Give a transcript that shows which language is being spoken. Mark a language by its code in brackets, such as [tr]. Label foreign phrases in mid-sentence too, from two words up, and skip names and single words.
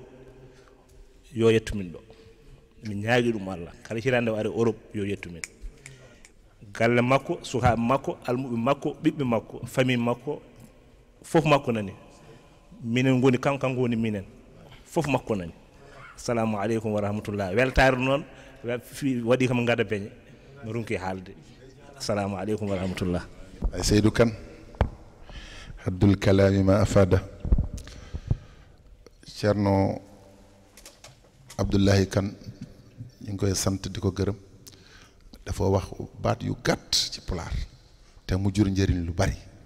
[ff] yo yettu min ɗo min ñaagui ɗum Allah kala hitande o ari Europe yo yettu min galle makko sukaɓe makko almuɓe makko ɓiɓɓe makko famille makko fof makko nani minen goni kanko woni minen fof makko nani [ar] السلام عليكم ورحمة الله [ff] weltare noon waɗi kam gada beñe mi runki haalde [ar] السلام عليكم ورحمة الله [wo] ay Seydou Kane [ar] خير الكلام ما أفاد [wo] Ceerno Abdoulahi Kane ñu ngi koy sant di ko gërëm dafa wax baat yu gàtt ci pulaar te mu jur njëriñ lu bari